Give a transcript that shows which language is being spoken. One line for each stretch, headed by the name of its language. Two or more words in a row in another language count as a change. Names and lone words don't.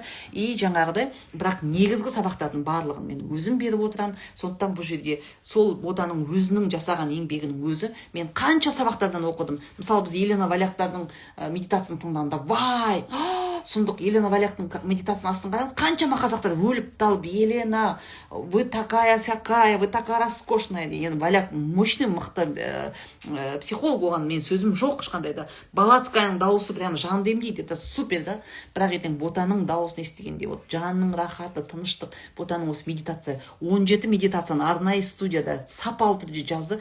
Kazakh: И жаңағыдай, бірақ негізгі сабақтардың барлығын мен өзім беріп отырамын. Сондықтан бұл жерде сол Ботаның өзінің жасаған еңбегінің өзі, мен қанша сабақтардан оқыдым. Мысалы біз Елена Валяктардың медитациясын тыңдағанда, вай, сұмдық, Елена Валяктың медитациясын астын қараңыз, қаншама қазақтар өліп талып,
Russian: Елена, вы такая сякая, вы такая роскошная деген.
Kazakh: Валяк мощный, мықты психолог, оған мен сөзім жоқ ешқандай да. Балацкаяның дауысы прям жанды емдейді,
Russian: это супер да.
Kazakh: Бірақ ертең Ботаның дауысын естігенде, вот жанның рахаты, тыныштық, Ботаның осы медитация, 17 медитацияны арнайы студияда сапалы түрде жазды.